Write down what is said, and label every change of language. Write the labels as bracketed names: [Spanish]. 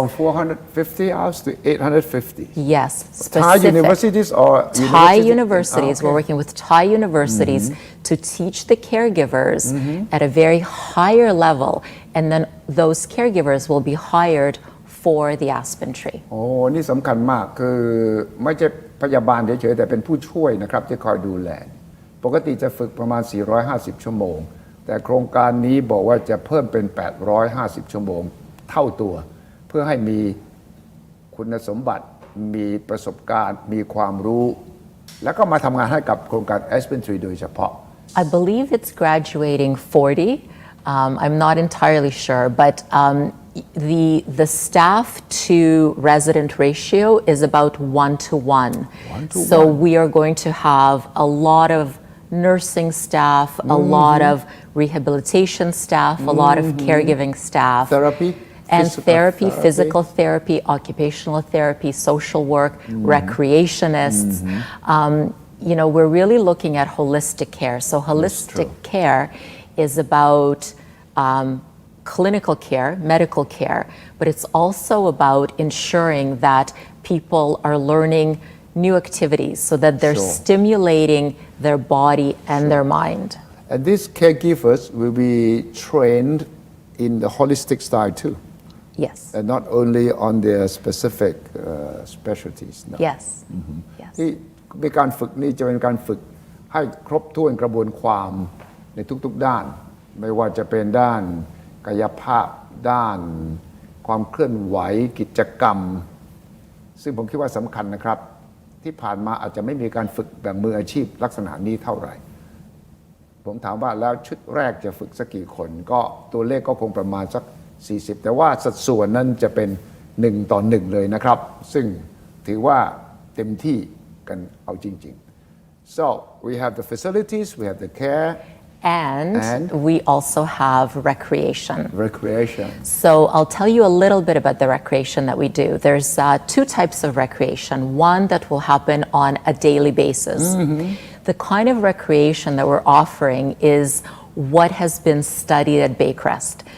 [English] From 450 hours to 850. Yes, Thai specific. universities or Thai universities. Okay. We're working with Thai universities to teach the caregivers at a very higher level, and then those caregivers will be hired for the Aspen Tree. [Thai] โอ้นี่สำคัญมากคือไม่ใช่พยาบาลเฉยๆแต่เป็นผู้ช่วยนะครับที่คอยดูแลปกติจะฝึกประมาณ450ชั่วโมงแต่โครงการนี้บอกว่าจะเพิ่มเป็น850ชั่วโมงเท่าตัวเพื่อให้มีคุณสมบัติมีประสบการณ์มีความรู้แล้วก็มาทำงานให้กับโครงการ Aspen Tree โดยเฉพาะ [English] I believe it's graduating 40. I'm not entirely sure, but the staff to resident ratio is about 1 to 1. So we are going to have a lot of nursing staff, a lot of rehabilitation staff, a lot of caregiving staff. Therapy? And Physical physical therapy, occupational therapy, social work, recreationists. You know, we're really looking at holistic care. So holistic care is about clinical care, medical care, but it's also about ensuring that people are learning new activities so that they're stimulating their body and their mind. And these caregivers will be trained in the holistic style too. Yes. And not only on their specific specialties. No. Yes. Yes. [Thai] ที่มีการฝึกนี่จะเป็นการฝึกให้ครบถ้วนกระบวนความในทุกๆด้านไม่ว่าจะเป็นด้านกายภาพด้านความเคลื่อนไหวกิจกรรมซึ่งผมคิดว่าสำคัญนะครับที่ผ่านมาอาจจะไม่มีการฝึกแบบมืออาชีพลักษณะนี้เท่าไหร่ ผมถามว่าแล้วชุดแรกจะฝึกสักกี่คนก็ตัวเลขก็คงประมาณสัก40แต่ว่าสัดส่วนนั้นจะเป็น1 ต่อ 1เลยนะครับซึ่งถือว่าเต็มที่กันเอาจริงๆ [English] so we have the facilities we have the care And we also have recreation. So I'll tell you a little bit about the recreation that we do. There's 2 types of recreation. One that will happen on a daily basis. The kind of recreation that we're offering is what has been studied at Baycrest.